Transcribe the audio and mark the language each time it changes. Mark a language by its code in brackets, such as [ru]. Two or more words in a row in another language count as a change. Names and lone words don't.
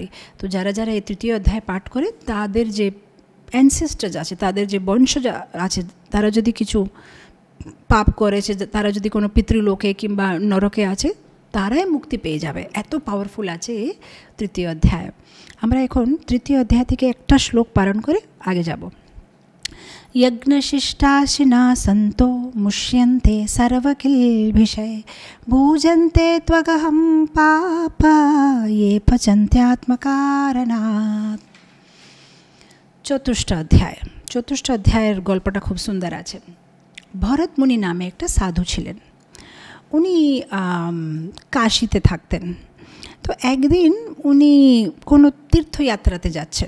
[bn] তো যারা যারা এই তৃতীয় অধ্যায় পাঠ করে তাদের যে অ্যানসেস্টার্স আছে, তাদের যে বংশজ আছে, তারা যদি কিছু পাপ করেছে, তারা যদি কোনো পিতৃলোকে কিংবা নরকে আছে, তারাই মুক্তি পেয়ে যাবে। এত পাওয়ারফুল আছে এই তৃতীয় অধ্যায়। আমরা এখন তৃতীয় অধ্যায় থেকে একটা শ্লোক পালন করে আগে যাব। [sa] यज्ञशिष्टाशिना सन्तो मुष्यन्ते सर्वकिल्बिषये भूजन्ते त्वगहं पापा ये पचन्त्यात्मकारणात्। [bn] চতুর্থ অধ্যায়ের গল্পটা খুব সুন্দর আছে। ভরত মুনি নামে একটা সাধু ছিলেন। উনি কাশীতে থাকতেন। তো একদিন উনি কোনো তীর্থযাত্রাতে যাচ্ছেন।